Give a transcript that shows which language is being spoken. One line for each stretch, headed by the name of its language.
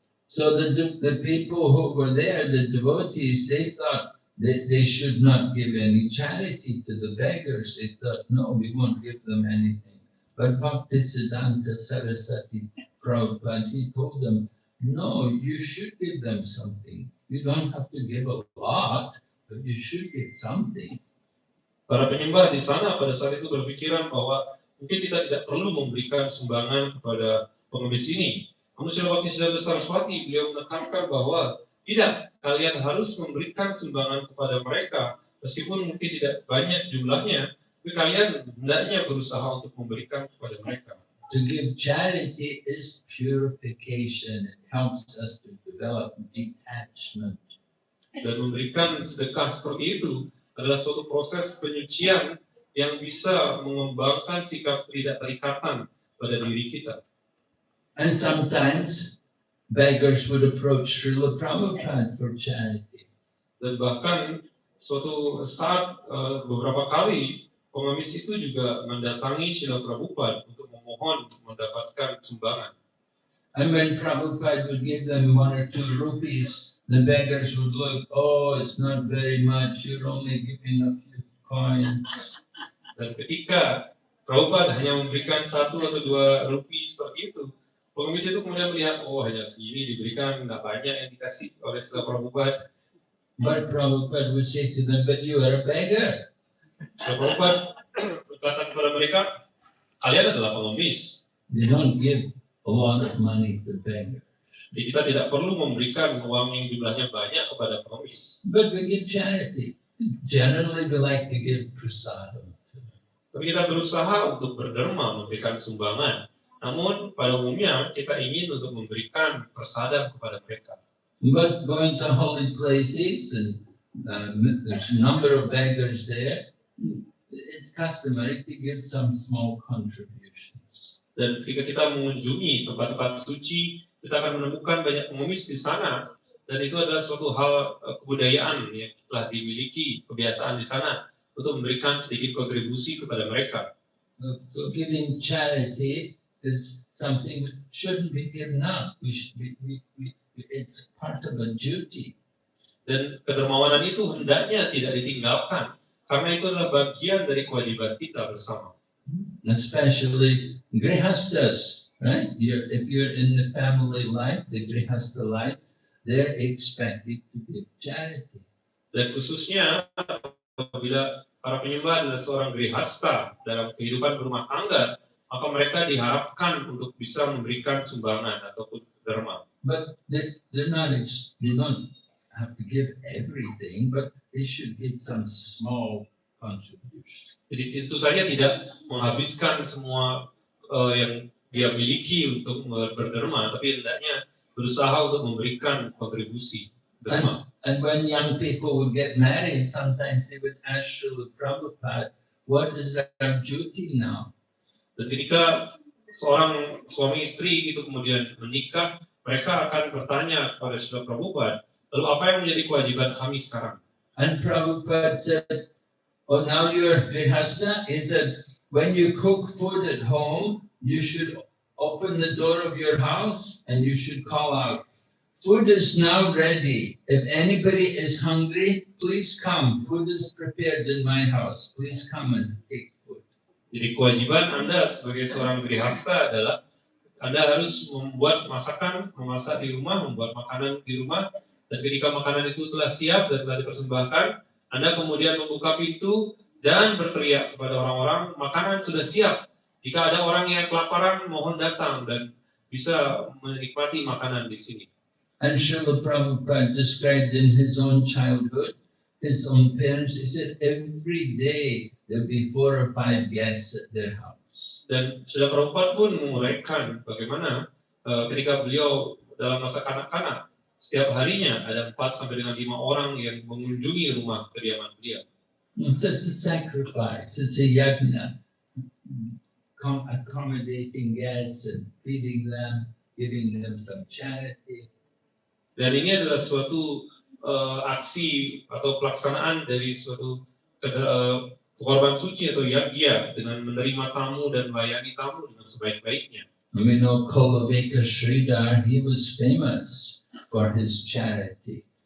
English: So the people who were there, the devotees, they thought that they should not give any charity to the beggars. They thought, no, we won't give them anything. But Bhaktisiddhanta Saraswati Prabhupada, he told them, no, you should give them something. You don't have to give a lot, but you should give something.
Indonesian: Para penyembah di sana pada saat itu berpikiran bahwa mungkin kita tidak perlu memberikan sumbangan kepada pengemis ini. Namun Srila Bhaktisiddhanta Saraswati, beliau menekankan bahwa tidak, kalian harus memberikan sumbangan kepada mereka, meskipun mungkin tidak banyak jumlahnya, tapi kalian hendaknya berusaha untuk memberikan kepada mereka.
English: To give charity is purification. It helps us to develop detachment.
Indonesian: Dan memberikan sedekah seperti itu adalah suatu proses penyucian yang bisa mengembangkan sikap tidak terikatan pada diri kita.
English: And sometimes beggars would approach Srila Prabhupada for charity.
Indonesian: Dan bahkan suatu saat beberapa kali pengemis itu juga mendatangi Srila Prabhupada untuk memohon mendapatkan sumbangan.
English: And when Prabhupada would give them 1 or 2 rupees, the beggars would look, oh, it's not very much, you're only giving a few coins.
Indonesian: Dan ketika Prabhupada hanya memberikan 1 atau 2 rupiah seperti itu, pengemis itu kemudian melihat, oh hanya segini diberikan, nggak banyak yang dikasih oleh Srila Prabhupada.
English: But Prabhupada would say to them, but you are a beggar.
Indonesian: Srila Prabhupada berkata kepada mereka, kalian adalah pengemis.
English: You don't give a lot of money to beggars.
Indonesian: Jadi kita tidak perlu memberikan uang yang jumlahnya banyak kepada pengemis.
English: But we give charity. Generally, we like to give prasadam to them.
Indonesian: Tapi kita berusaha untuk berderma, memberikan sumbangan. Namun pada umumnya kita ingin untuk memberikan prasadam kepada mereka.
English: But going to holy places and there's a number of beggars there, it's customary to give some small contributions.
Indonesian: Dan ketika kita mengunjungi tempat-tempat suci, kita akan menemukan banyak pengemis di sana. Dan itu adalah suatu hal kebudayaan yang telah dimiliki, kebiasaan di sana untuk memberikan sedikit kontribusi kepada mereka.
English: So giving charity is something that shouldn't be given up. It's part of a duty.
Indonesian: Dan kedermawanan itu hendaknya tidak ditinggalkan, karena itu adalah bagian dari kewajiban kita bersama.
English: Especially grihastas, right? If you're in the family life, the grihasta life, they're expected to give charity.
Indonesian: Dan khususnya apabila para penyembah adalah seorang grihasta dalam kehidupan berumah tangga, maka mereka diharapkan untuk bisa memberikan sumbangan ataupun derma.
English: But they don't have to give everything, but they should give some small contribution.
Indonesian: Jadi tentu saja tidak menghabiskan semua yang dia miliki untuk berderma, tapi hendaknya berusaha untuk memberikan kontribusi derma.
English: And when young people would get married, sometimes they would ask Srila Prabhupada, what is our duty now?
Indonesian: Dan ketika seorang suami istri itu kemudian menikah, mereka akan bertanya kepada Srila Prabhupada, lalu apa yang menjadi kewajiban kami sekarang?
English: And Prabhupada said, oh, now you're grihasta, is that when you cook food at home, you should open the door of your house and you should call out, food is now ready. If anybody is hungry, please come. Food is prepared in my house. Please come and take food.
Indonesian: Jadi kewajiban Anda sebagai seorang grihasta adalah Anda harus membuat masakan, memasak di rumah, membuat makanan di rumah, dan ketika makanan itu telah siap dan telah dipersembahkan, Anda kemudian membuka pintu dan berteriak kepada orang-orang, makanan sudah siap. Jika ada orang yang kelaparan, mohon datang dan bisa menikmati makanan di sini.
English: And Srila Prabhupada described in his own childhood, his own parents, he said every day there'll be 4 or 5 guests at their house.
Indonesian: Dan Srila Prabhupada pun menguraikan bagaimana ketika beliau dalam masa kanak-kanak, setiap harinya ada 4 sampai dengan 5 orang yang mengunjungi rumah kediaman beliau.
English: So it's a sacrifice, it's a yajna, accommodating guests and feeding them, giving them some charity.
Indonesian: Dan ini adalah suatu aksi atau pelaksanaan dari suatu korban suci atau yagya dengan menerima tamu dan melayani tamu dengan sebaik-baiknya.
English: We know Koloveka Sridhar, he was famous for his charity.